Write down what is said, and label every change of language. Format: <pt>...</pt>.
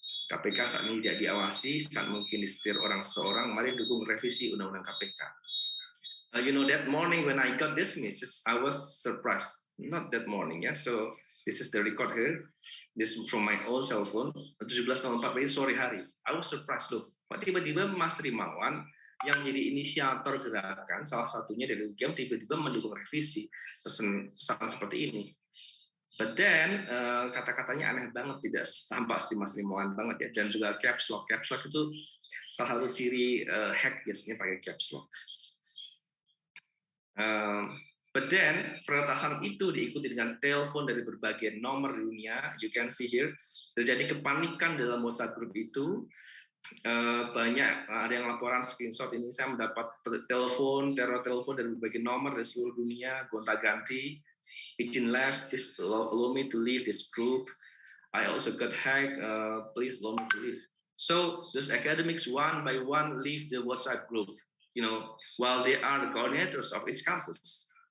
<id>KPK saat ini tidak diawasi, saat mungkin disetir orang seorang, mari dukung revisi Undang-Undang KPK.</id> <en>You know, that morning when I got this message, I was surprised. Not that morning, ya. So this is the record here. This is from my own cell phone. 17.04</en> <id>sore hari.</id> <en>I was surprised loh.</en> <id>Tiba-tiba Mas Rimawan yang menjadi inisiator gerakan, salah satunya dari UGM, tiba-tiba mendukung revisi pesan seperti ini.</id> <en>But then</en> <id>kata-katanya aneh banget, tidak tampak seperti Mas Rimawan banget ya. Dan juga caps lock. Caps lock itu salah satu ciri hack biasanya pakai caps lock.</id> <en>But then</en> <id>peretasan itu diikuti dengan telepon dari berbagai nomor di dunia.</id> <en>You can see here</en> <id>terjadi kepanikan dalam WhatsApp group itu. Banyak ada yang laporan screenshot ini, saya mendapat teror telepon dari berbagai nomor dari seluruh dunia, gonta-ganti. Izin</id> <en>left, please allow me to leave this group. I also got hacked. Please allow me to leave. So those academics one by one leave the WhatsApp group. You know, while they are the coordinators of each campus.</en>